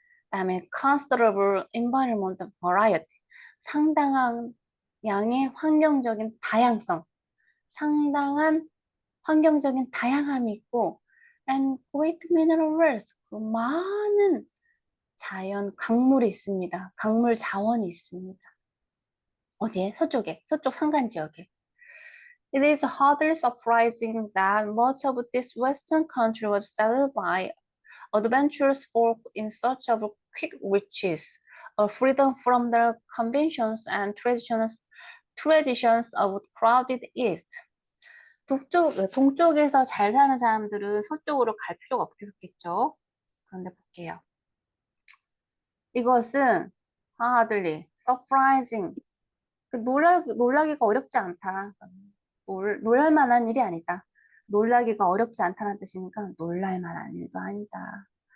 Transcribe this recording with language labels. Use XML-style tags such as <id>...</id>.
<ko>그다음에</ko> <en>considerable environmental variety</en> <ko>상당한 양의 환경적인 다양성 상당한 환경적인 다양함이 있고</ko> <en>and great mineral wealth</en> <ko>많은 자연 강물이 있습니다. 강물 자원이 있습니다. 어디에? 서쪽에 서쪽 산간 지역에</ko> <en>It is hardly surprising that much of this western country was settled by adventurous folk in search of quick riches, a freedom from the conventions and traditions of crowded East.</en> <ko>동쪽에서 잘 사는 사람들은 서쪽으로 갈 필요가 없겠죠. 그런데 볼게요. 이것은</ko> <en>hardly, surprising,</en> <ko>놀라기가 어렵지 않다. 놀랄 만한 일이 아니다. 놀라기가 어렵지 않다는 뜻이니까 놀랄 만한 일도 아니다.</ko>